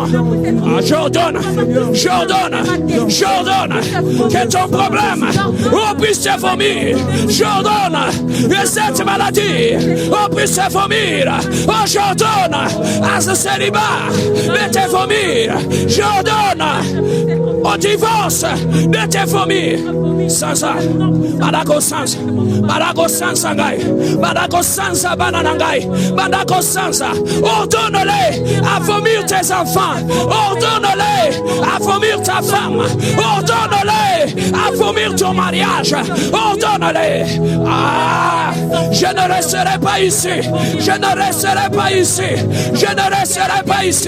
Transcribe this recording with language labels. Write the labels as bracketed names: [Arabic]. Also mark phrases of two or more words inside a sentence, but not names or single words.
[French] J'ordonne, j'ordonne, j'ordonne que ton problème puisse te vomir. J'ordonne que cette maladie puisse te vomir. J'ordonne à ce célibat de te vomir. J'ordonne au divorce de te vomir. Sans ça, Badako Sansa, Badako Sansa Gai, Badako Sansa Bananangai, Badako Sansa. Ordonne-les à vomir tes enfants, ordonne-les à vomir ta femme, ordonne-les à vomir ton mariage, ordonne-les. Je ne resterai pas ici, je ne resterai pas ici, je ne resterai pas ici.